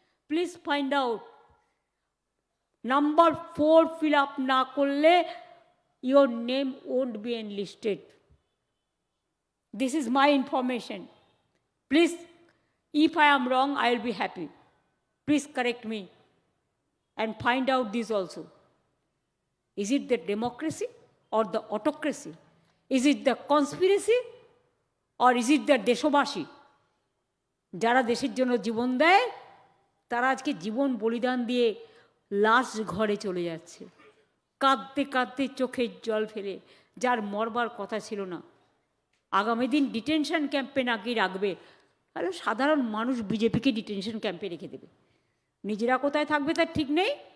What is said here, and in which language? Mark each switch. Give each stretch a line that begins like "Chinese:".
English: please find out, number 4 fill up
Bangla: না করলে
English: Your name won't be enlisted. This is my information, please if I am wrong I will be happy, please correct me and find out this also. Is it the democracy or the autocracy? Is it the conspiracy or is it the দেশবাসী?
Bangla: যারা দেশের জন্য জীবন দেয় তারা আজকে জীবন বলিদান দিয়ে লাশ ঘরে চলে যাচ্ছে, কাঁদতে কাঁদতে চোখের জল ফেলে, যার মরবার কথা ছিল না। আগামী দিন ডিটেনশন ক্যাম্পে নাকি রাখবে, তাহলে সাধারণ মানুষ বিজেপিকে ডিটেনশন ক্যাম্পে রেখে দেবে, নিজেরা কোথায় থাকবে তার ঠিক নেই।